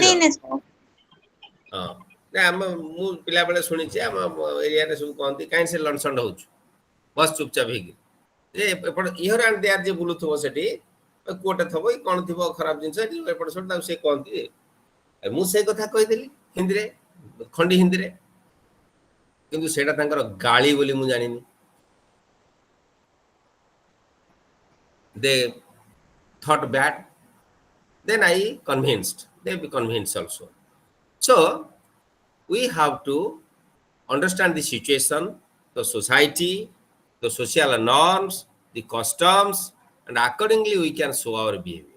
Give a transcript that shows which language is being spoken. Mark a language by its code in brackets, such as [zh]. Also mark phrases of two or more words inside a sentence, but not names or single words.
[or] ହଁ, ନା ମୁଁ ପିଲାବେଳେ ଶୁଣିଛି, ଆମ ଏରିଆରେ ସବୁ କହନ୍ତି କାହିଁ ସେ ଲଣ୍ଡସଣ୍ଡ ହଉଛୁ, ବସ୍ ଚୁପଚାପ ହେଇକି। ଯେ ଏପଟ [en] here and there [or] ଯିଏ ବୁଲୁଥିବ ସେଠି, କୁଅଟେ ଥିବ କି କ'ଣ ଥିବ ଖରାପ ଜିନିଷ, ଏଠି ଏପଟ ସେପଟ ତାକୁ ସେ କହନ୍ତି। ମୁଁ ସେଇ କଥା କହିଦେଲି ହିନ୍ଦୀରେ, ଖଣ୍ଡି ହିନ୍ଦୀରେ, କିନ୍ତୁ ସେଇଟା ତାଙ୍କର ଗାଳି ବୋଲି ମୁଁ ଜାଣିନି। [en] They thought bad, then I convinced, they be convinced also. So we have to understand the situation, the society, the social norms, the customs, and accordingly we can show our behavior.